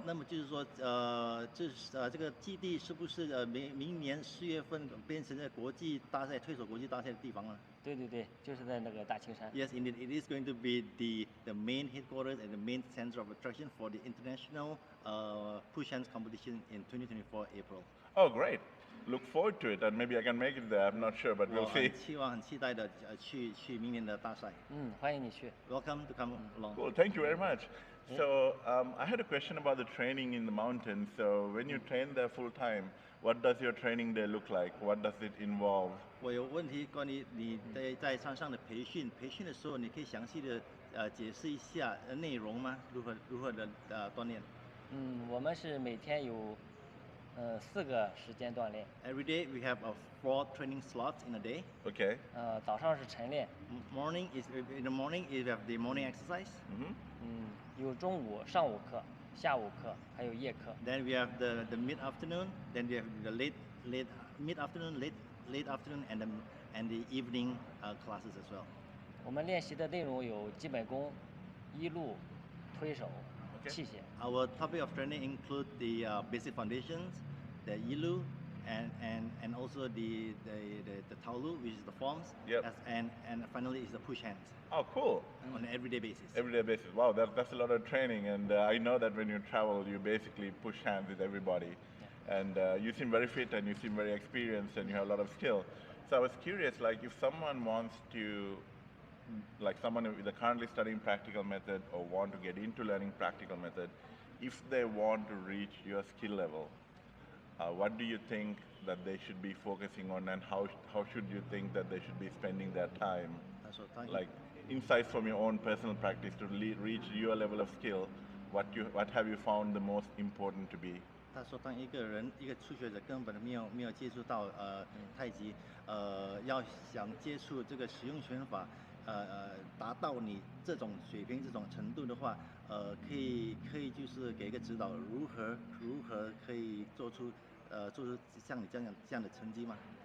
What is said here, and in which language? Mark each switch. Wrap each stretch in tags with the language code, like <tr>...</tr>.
<zh>那么就是说，这个基地是不是明年4月份变成了国际大赛、推手国际大赛的地方呢？对对对，就是在那个大青山。</zh> <en>Yes, indeed, it is going to be the main headquarters and the main center of attraction for the international push hands competition in 2024 April. Oh, great. Look forward to it, and maybe I can make it there. I'm not sure, but we'll see.</en> <zh>很期待的去明年的大赛。欢迎你去。</zh> <en>Welcome to come along. Cool. Thank you very much. So I had a question about the training in the mountains. So when you train there full time, what does your training day look like? What does it involve?</en> <zh>我有问题关于你在山上的培训的时候，你可以详细的解释一下内容吗？如何的锻炼？我们是每天有4个时间锻炼。</zh> <en>Every day we have 4 training slots in a day. Okay.</en> <zh>早上是晨练。</zh> <en>In the morning you have the morning exercise.</en> <zh>有中午、上午课、下午课，还有夜课。</zh> <en>Then we have the mid afternoon. Then we have the mid afternoon, late afternoon, and the evening classes as well.</en> <zh>我们练习的内容有基本功、一路、推手、器械。</zh> <en>Our topic of training include the basic foundations, the ilu, and also the taolu, which is the forms, and finally is the push hands. Oh, cool. On an everyday basis. Everyday basis. Wow, that's a lot of training, and I know that when you travel, you basically push hands with everybody, and you seem very fit and you seem very experienced and you have a lot of skill. So I was curious, like if someone wants to, like someone who is currently studying practical method or want to get into learning practical method, if they want to reach your skill level, what do you think that they should be focusing on, and how should you think that they should be spending their time? Like insights from your own personal practice to reach your level of skill, what have you found the most important to be?</en> <zh>他说，当一个初学者根本没有接触到太极，要想接触这个实用拳法，达到你这种水平、这种程度的话，可以就是给一个指导，如何可以做出像你这样的成绩吗？</zh>